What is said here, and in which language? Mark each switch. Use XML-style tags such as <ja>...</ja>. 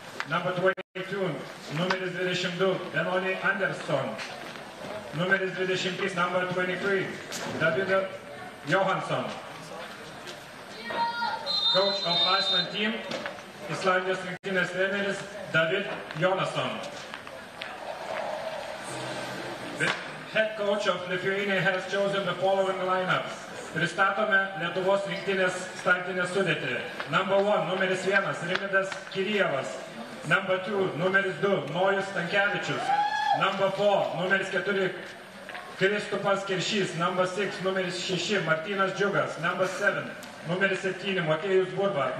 <en>Number 22,</en> <lt>numeris 22,</lt> <en>Benoni Andersson.</en> <lt>Numeris 23,</lt> <en>number 23,</en> <lt>David Johansson.</lt> <en>Coach of Iceland team,</en> <lt>Islandijos rinktinės treneris</lt> <en>David Jonasson. The head coach of Lithuania has chosen the following lineups.</en> <lt>Pristatome Lietuvos rinktinės startinę sudėtį.</lt> <en>Number 1,</en> <lt>numeris 1,</lt> <en>Rimvydas Kirijevas. Number 2,</en> <lt>numeris 2,</lt> <en>Nojus Stankevičius. Number 4,</en> <lt>numeris 4,</lt> <en>Kristupas Kiršys. Number 6,</en> <lt>numeris 6,</lt> <en>Martynas Džiugas. Number 7,</en> <lt>numeris 7,</lt> <en>Motiejus Burba.</en>